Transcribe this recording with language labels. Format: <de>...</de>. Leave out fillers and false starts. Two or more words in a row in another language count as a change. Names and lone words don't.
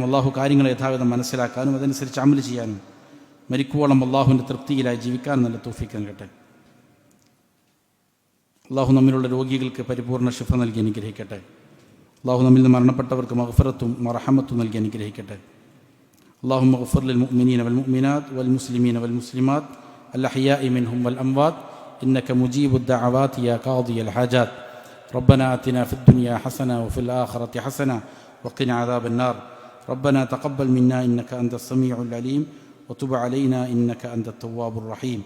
<ml>അള്ളാഹു കാര്യങ്ങളെ യഥാവിധം മനസ്സിലാക്കാനും അതനുസരിച്ച് അമൽ ചെയ്യാനും മരിക്കുവോളം അള്ളാഹുവിൻ്റെ തൃപ്തിയിലായി ജീവിക്കാനും നല്ല തൗഫീഖ് നൽകട്ടെ. അള്ളാഹു നമ്മിലുള്ള രോഗികൾക്ക് പരിപൂർണ്ണ ശിഫ നൽകി അനുഗ്രഹിക്കട്ടെ. അള്ളാഹു നമ്മിൽ നിന്ന് മരണപ്പെട്ടവർക്ക് മഗ്ഫിറത്തും മർഹമത്തും നൽകി അനുഗ്രഹിക്കട്ടെ.</ml> <ar>اللهم اغفر للمؤمنين والمؤمنات والمسلمين والمسلمات الأحياء منهم والأموات إنك مجيب الدعوات يا قاضي الحاجات. ربنا آتنا في الدنيا حسنة وفي الآخرة حسنة وقنا عذاب النار. ربنا تقبل منا إنك أنت السميع العليم وتب علينا إنك أنت التواب الرحيم.</ar>